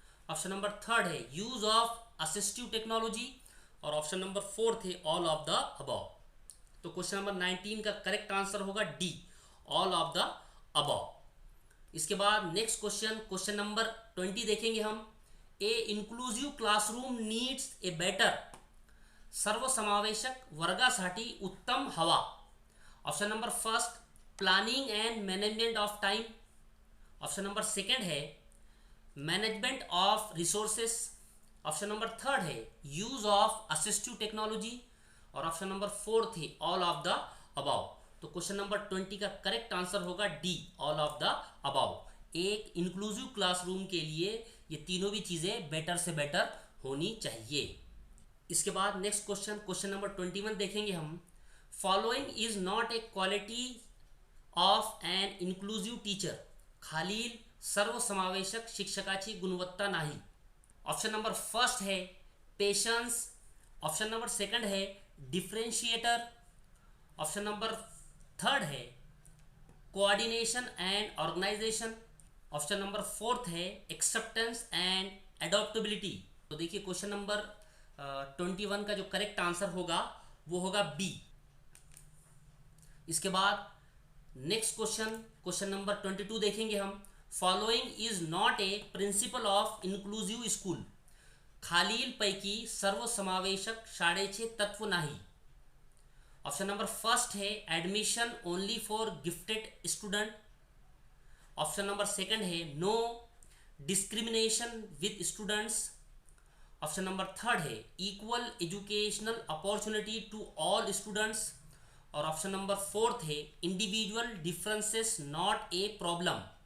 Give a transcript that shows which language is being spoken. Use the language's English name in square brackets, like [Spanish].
[Hindi] Option number third है [English] use of assistive technology [Hindi] और option number fourth है [English] All of the above. [Hindi] तो question number 19 का correct answer होगा D, [English] All of the above. [Hindi] इसके बाद नेक्स्ट क्वेश्चन नंबर 20 देखेंगे हम. [English] A inclusive classroom needs a better. [Marathi] सर्वसमावेशक वर्गासाठी उत्तम हवा. [English] Option number first planning and management of time. [Hindi] Option number second है [English] Management of resources. [Hindi] Option number third है [English] use of assistive technology [Hindi] और ऑप्शन नंबर फोर्थ है [English] All of the above. [Hindi] तो question number 20 का correct answer होगा D, [English] All of the above. [Hindi] एक inclusive classroom के लिए ये तीनों भी चीज़ें बेटर से बेटर होनी चाहिए. इसके बाद नेक्स्ट क्वेश्चन नंबर 21 देखेंगे हम. [English] Following is not a quality of an inclusive teacher. [Marathi] खालील सर्वसमावेशक शिक्षकाची गुणवत्ता नाही. [Hindi] ऑप्शन नंबर फर्स्ट है पेशेंस. ऑप्शन नंबर सेकंड है डिफरेंशिएटर. ऑप्शन नंबर थर्ड है [English] Coordination and organisation. [Hindi] Option number fourth है [English] Acceptance and adaptability. [Hindi] तो देखिए क्वेश्चन नंबर 21 का जो करेक्ट आंसर होगा वो होगा बी. इसके बाद नेक्स्ट क्वेश्चन नंबर 22 देखेंगे हम. [English] Following is not a principle of inclusive school. [Marathi] खालील पैकी सर्वसमावेशक शाळेचे तत्व नाही. [Hindi] ऑप्शन नंबर फर्स्ट है [English] Admission only for gifted student. [Hindi] Option number second है [English] No discrimination with students. [Hindi] Option number third है [English] equal educational opportunity to all [Hindi] students और ऑप्शन नंबर फोर्थ है [English] Individual differences not a problem.